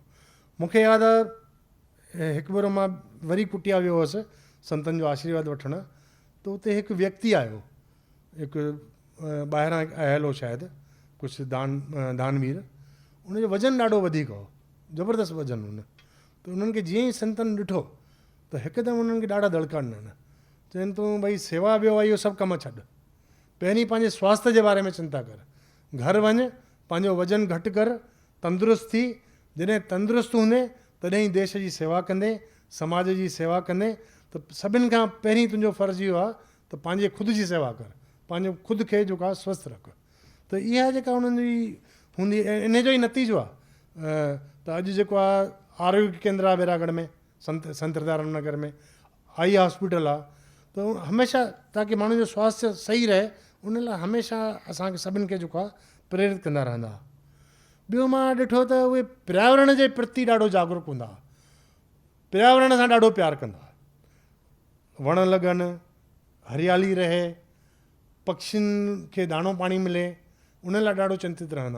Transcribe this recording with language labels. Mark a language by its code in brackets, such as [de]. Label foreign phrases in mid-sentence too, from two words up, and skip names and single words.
[sd] मूंखे यादि आहे हिकु भेरो मां वरी कुटिया वियो हुअसि संतनि जो आशीर्वाद वठणु, त उते हिकु व्यक्ति आयो, हिकु ॿाहिरां आयल हो शायदि, कुझु दानवीर, उनजो वज़न ॾाढो वधीक हो, ज़बरदस्त वज़न हुन। त उन्हनि खे जीअं ई संतनि ॾिठो त हिकदमि उन्हनि खे ॾाढा दड़का ॾिननि, चवनि तूं भई सेवा वियो आहे, इहो सभु कमु छॾु, पहिरीं पंहिंजे स्वास्थ्य जे बारे में चिंता कर, घर वञु, पंहिंजो वज़न घटि कर, तंदुरुस्त थी, जॾहिं तंदुरुस्त हूंदे तॾहिं देश जी सेवा कंदे, समाज जी सेवा कंदे, त सभिनि खां पहिरीं तुंहिंजो फ़र्ज़ु इहो आहे त पंहिंजे ख़ुदि जी सेवा कर, पंहिंजो ख़ुदि खे जेको आहे स्वस्थ रख। त इहा जेका उन्हनि जी हूंदी, इन जो ई नतीजो आहे त अॼु जेको आहे आरोग्य केंद्र आहे बैरागढ़ में, संत हिरदाराम नगर में आई हॉस्पिटल आहे, त हमेशह ताकी माण्हुनि जो स्वास्थ्य सही रहे उन लाइ हमेशह असांखे सभिनि खे जेको आहे प्रेरित कंदा रहंदा। ॿियो मां ॾिठो त उहे पर्यावरण जे प्रति ॾाढो जागरूक हूंदा, पर्यावरण सां ॾाढो प्यारु कंदा, वण लॻनि, हरियाली रहे, पक्षियुनि खे दाणो पाणी मिले, उन लाइ ॾाढो चिंतित रहंदा।